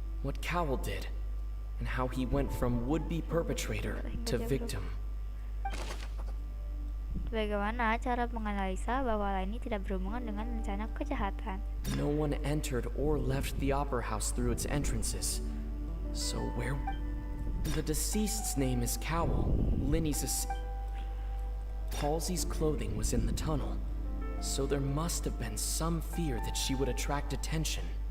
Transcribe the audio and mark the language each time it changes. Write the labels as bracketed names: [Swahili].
[English] What Cowell did, and how he went from would-be perpetrator to victim. [Indonesian] Bagaimana cara menganalisa bahwa Lenny tidak berhubungan dengan rencana kejahatan? [English] No one entered or left the opera house through its entrances. So where... The deceased's name is Cowell, Linny's Halsey's clothing was in the tunnel, so there must have been some fear that she would attract attention.